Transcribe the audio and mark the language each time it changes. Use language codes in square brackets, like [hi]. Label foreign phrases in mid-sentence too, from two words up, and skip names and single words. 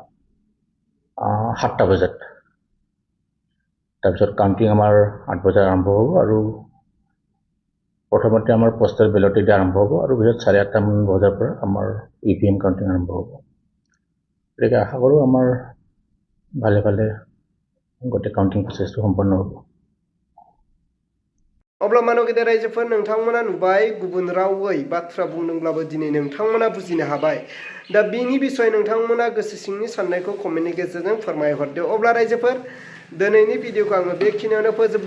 [as] 7টা বজাত, তাৰপিছত কাউণ্টিং আমাৰ 8 বজাত আৰম্ভ হ'ব আৰু প্ৰথমতে আমাৰ [en] postal ballot [as] এতিয়া আৰম্ভ হ'ব আৰু পিছত 8:30মান বজাৰ পৰা আমাৰ EVM কাউণ্টিং আৰম্ভ হ'ব। গতিকে আশা কৰোঁ আমাৰ ভালে ভালে গোটেই [en] counting processखौ [as] সম্পন্ন হ'ব। [brx] अब्ला मानव गेदेर रायजोफोर नोंथांमोना नुबाय गुबुन रावै बाथ्रा बुंदोंब्लाबो दिनै नोंथांमोना बुजिनो हाबाय। दा बिनि बिसय नोंथांमोना गोसो सिंनि साननायखौ कमेन्टनि गेजेरजों फोरमायहरदो। अब्ला रायजोफोर दिनैनि भिडिअखौ आङो बेखिनियावनो फोजोबबाय।